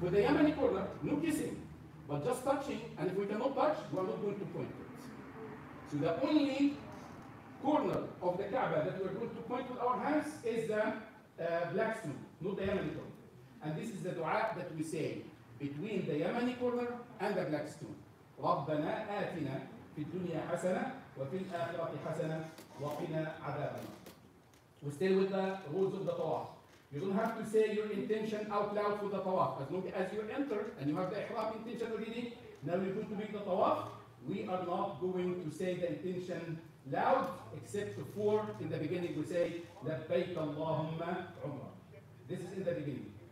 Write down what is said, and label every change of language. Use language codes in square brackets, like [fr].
[en] For the Yemeni corner, no kissing, but just touching, and if we cannot touch, we are not going to point it. So the only corner of the Kaaba that we are going to point with our hands is the black stone, not the Yemeni corner. And this is the dua that we say between the Yemeni corner and the black stone. [ar] رَبَّنَا آتِنَا فِي الدُّنْيَا حَسَنَةً وَفِي الْآخِرَةِ حَسَنَةً وَقِنَا عَذَابَ النَّارِ. [en] We stay with the rules of the tawaf. You don't have to say your intention out loud for the tawaf. As long as you enter and you have the ihram intention already, now you're going to make the tawaf. We are not going to say the intention loud, except for in the beginning we say, [ar] لَبَّيْكَ اللَّهُمَّ عُمْرًا. [en] This is in the beginning.